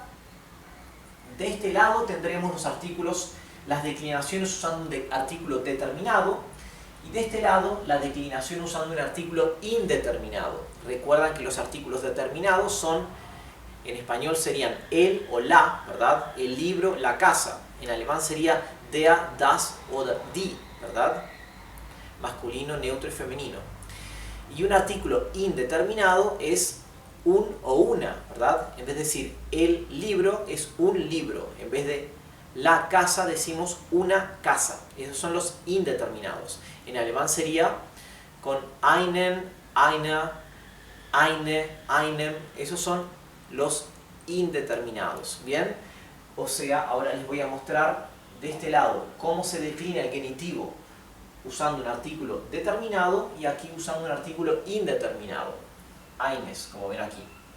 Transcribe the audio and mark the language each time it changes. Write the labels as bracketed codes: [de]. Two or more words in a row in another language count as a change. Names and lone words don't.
[es] De este lado tendremos los artículos, las declinaciones usando un artículo determinado, y de este lado la declinación usando un artículo indeterminado. Recuerdan que los artículos determinados son, en español serían el o la, ¿verdad? El libro, la casa. En alemán sería [de] der, das [es] o die, ¿verdad? Masculino, neutro y femenino. Y un artículo indeterminado es un o una, ¿verdad? En vez de decir el libro, es un libro. En vez de la casa, decimos una casa. Esos son los indeterminados. En alemán sería con [de] einen, einer, eine, einem. [es] Esos son los indeterminados. ¿Bien? O sea, ahora les voy a mostrar de este lado cómo se declina el genitivo usando un artículo determinado y aquí usando un artículo indeterminado. Eines, como ven aquí.